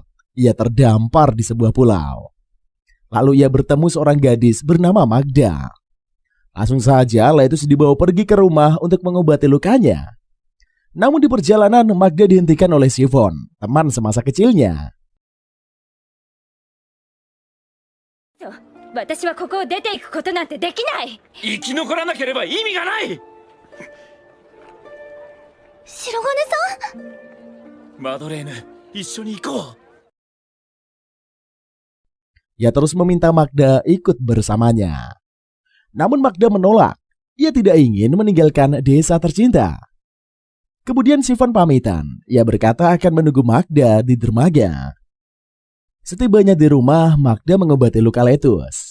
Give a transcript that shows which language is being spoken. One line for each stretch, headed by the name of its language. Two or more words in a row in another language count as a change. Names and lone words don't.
Indonesian: Ia terdampar di sebuah pulau. Lalu ia bertemu seorang gadis bernama Magda. Langsung saja Letus dibawa pergi ke rumah untuk mengobati lukanya. Namun di perjalanan, Magda dihentikan oleh Chiffon, teman semasa kecilnya.
Japanese: 私はここを出ていくことなんてできない。生き残らなければ意味がない。白金さん、マドレーヌ、一緒に行こう。
Indonesian: Ia terus meminta Magda ikut bersamanya. Namun Magda menolak. Ia tidak ingin meninggalkan desa tercinta. Kemudian Chiffon pamitan. Ia berkata akan menunggu Magda di dermaga. Setibanya di rumah, Magda mengobati luka Letus.